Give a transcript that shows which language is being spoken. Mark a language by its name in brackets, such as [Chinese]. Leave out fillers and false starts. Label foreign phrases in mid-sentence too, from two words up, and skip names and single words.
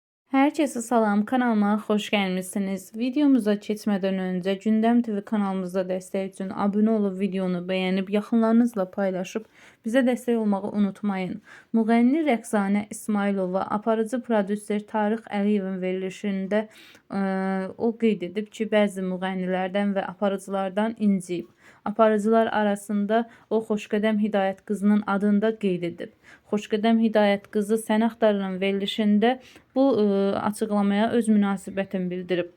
[Turkish] Herkese salam, kanalıma hoş gelmişsiniz. Videomuza geçmeden önce Gündem TV kanalımıza destek için abone olup videonu beğenip yakınlarınızla paylaşıp bize destek olmayı unutmayın. [Azerbaijani] Müğənni Rəqsanə İsmailova aparıcı prodüser Tarix Əliyevin verilişində o qeyd edib ki, bəzi müğənnilərdən və aparıcılardan inciyib. Aparıcılar arasında o Xoşqədəm Hidayət qızının adını da qeyd edib. Xoşqədəm Hidayət qızı Sən Axtarıram verilişində bu açıqlamaya öz münasibətini bildirib.